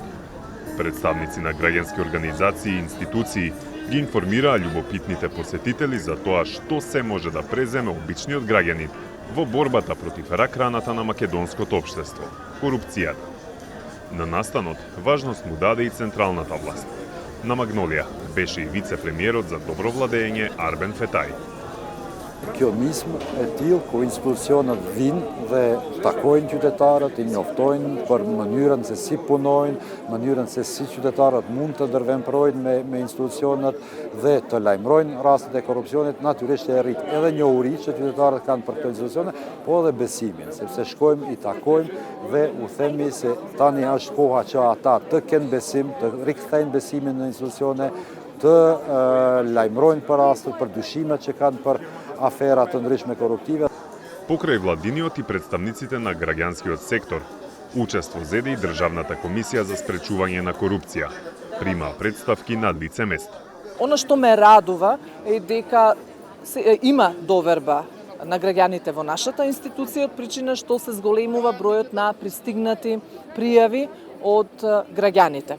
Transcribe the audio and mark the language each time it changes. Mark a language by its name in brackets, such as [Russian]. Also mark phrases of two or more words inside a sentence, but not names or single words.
[Macedonian] Представници на граѓански организации и институции ги информираа љубопитните посетители за тоа што се може да преземе обичниот граѓанин во борбата против рак-раната на македонското општество – корупцијата. На настанот важност му даде и централната власт. На Магнолија беше и вице-премиерот за добро владење Арбен Фетај. [Albanian] Kjo nismë e tillë ku institucionet vinë dhe takojnë qytetarët, i njoftojnë për mënyrën se si punojnë, mënyrën se si qytetarët mund të ndërveprodhojnë me institucionet dhe të lajmërojnë rastet e korrupsionit, natyrisht e rrit edhe njohurinë që qytetarët kanë për këto institucione, po edhe besimin, sepse shkojmë i takojmë dhe u themi se tani është koha që ata të kenë besim, të rikthejnë besimin në institucione, të lajmërojnë për rastet, për dyshimet që kanë për афера të ndryshme korruptive. [Macedonian] Покрај владиниот и представниците на граѓанскиот сектор, учество зеде и Државната комисија за спречување на корупција. Прима представки на лице место. Оно што ме радува е дека има доверба на граѓаните во нашата институција, од причина што се зголемува бројот на пристигнати пријави од граѓаните.